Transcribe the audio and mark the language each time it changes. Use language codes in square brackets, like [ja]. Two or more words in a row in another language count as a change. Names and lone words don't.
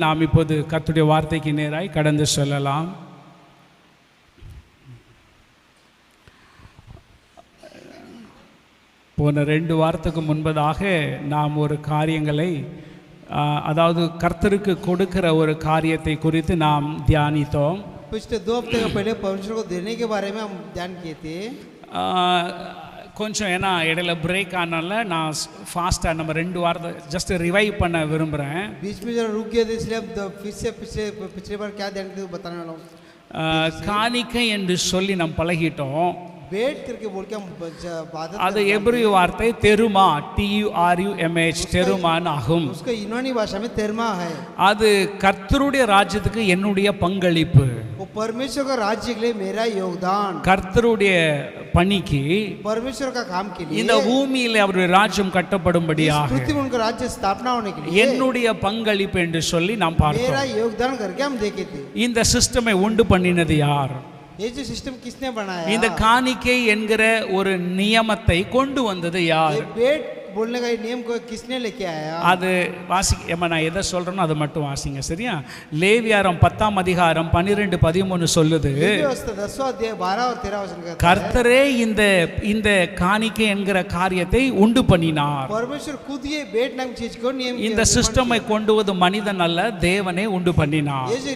[ta] நாம் இப்போது கர்த்தருடைய வார்த்தைக்கு நேராய் கடந்து செல்லலாம். போன 2 வாரத்துக்கு முன்பதாக நாம் ஒரு காரியங்களை, அதாவது கர்த்தருக்கு கொடுக்கிற ஒரு காரியத்தை குறித்து நாம் தியானித்தோம். [hi] पिछले 2 हफ्ते का पहले परमेश्वर को देने के बारे में हम ध्यान किए थे. [ta] கொஞ்சம் ஏன்னா இடையில பிரேக் ஆனால நான் ஃபாஸ்ட்டாக நம்ம 2 வாரத்தை [en] just revive [ta] பண்ண விரும்புகிறேன். [hi] बीच में जरा रुक गए थे, इसलिए हम फिर से पिछले बार क्या ध्यान किए बताने वाला हूँ. [ta] காணிக்கை என்று சொல்லி நாம் பழகிட்டோம். [hi] बेट करके बोल के हम [ta] அது எபிரேய வார்த்தை தெருமா, TURUMH, தெருமான் ஆகும். [hi] उसका यूनानी भाषा में तेरमा है. [ta] அது கர்த்தருடைய ராஜ்யத்துக்கு என்னுடைய பங்களிப்பு. [hi] वो परमेश्वर का राज्य के लिए मेरा योगदान. [ta] கர்த்தருடைய பணிக்கு, [hi] परमेश्वर का काम के लिए [ta] இந்த பூமியிலே அவருடைய ராஜ்யம் கட்டப்படும்படியாக [hi] पृथ्वी में उनका राज्य स्थापना होने के लिए [ta] என்னுடைய பங்களிப்பு என்று சொல்லி நாம் பார்த்தோம். [hi] मेरा योगदान करके हम देखे थे. [ta] இந்த சிஸ்டமை உண்டு பண்ணினது யார்? [hi] ये जो सिस्टम किसने बनाया? [ta] இந்த காணிக்கை என்கிற ஒரு நியமத்தை கொண்டு வந்தது யார்? [hi] बेट बोलने का नियम को किसने लेके आया? [ta] அது நான் எதை சொல்றேனோ அதை மட்டும் வாசிங்க, சரியா? லேவியாரம் 10ஆம் அதிகாரம் 12-13 சொல்லுது, கர்த்தரே இந்த காணிக்கை என்கிற காரியத்தை உண்டு பண்ணினார். இந்த சிஸ்டமை கொண்டு வந்து மனிதன் அல்ல, தேவனே உண்டு பண்ணினார்.